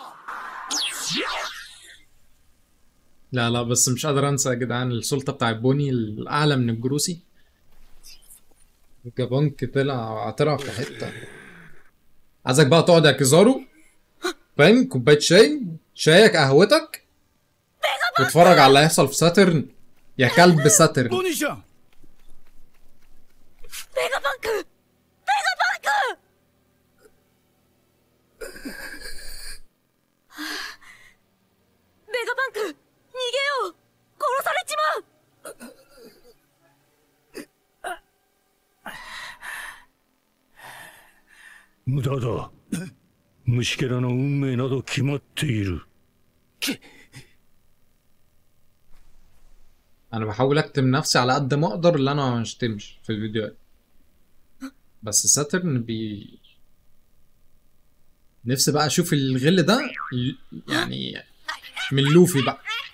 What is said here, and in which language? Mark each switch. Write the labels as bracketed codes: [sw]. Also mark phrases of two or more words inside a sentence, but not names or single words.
[ar] لا لا، بس مش قادر انسى يا جدعان السلطة بتاع بوني الاعلى من الجروسي. جابونك طلع في حتة. عايزك بقى تقعد يا كيزارو، فاهم، كوباية شايك قهوتك، وتتفرج على اللي هيحصل في ساترن يا كلب ساترن. [ja] ボニーちゃん。ベガバンク、ベガバンク。ベガバンク、逃げよう。殺されちまう。無駄だ。虫けらの運命など決まっている。 [ar] انا بحاول اكتم نفسي على قد ما اقدر اللي انا ما اشتمش في الفيديوهات، بس ساترن نفسي بقى اشوف الغل ده يعني من لوفي بقى.